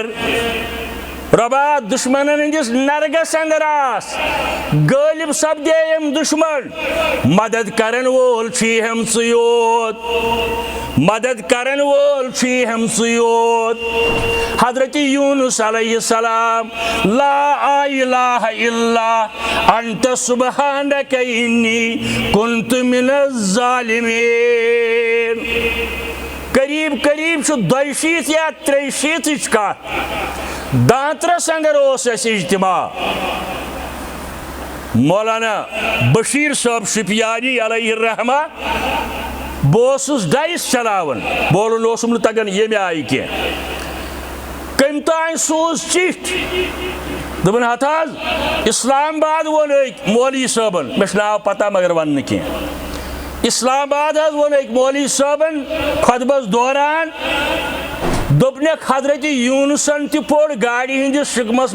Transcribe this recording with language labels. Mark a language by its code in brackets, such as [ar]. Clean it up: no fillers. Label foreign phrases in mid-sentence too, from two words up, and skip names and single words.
[ks] ربا دشمنن ہندس نرگس اندر آس غالب سپدے یم دشمن مدد کرن وول چھی ہم سیوت مدد کرن وول چھی ہم سیوت حضرت یونس [ar] علیہ السلام لا الہ الا انت سبحانک انی کنت من الظالمین [ks] قریب قریب چھ 200 یا 300 کت دانترس اندر اس اجتماع مولانا بشیر صاحب شپیانی [ar] علیہ الرحمہ [ks] بہس ڈائس چلاون بولن اوسم نہ تگان یمہ آئی کی کم تان سوز چٹھ دپن ہتھ حظ اسلام آباد وون مولوی صٲبن مےٚ چھُ ناو پتہ مگر ون نہٕ کینٛہہ اسلام آباد حظ وون مولوی صٲبن خطبس دوران دوٚپنکھ حضرت یونسن تہ پوٚر گاڑی ہندس شکمس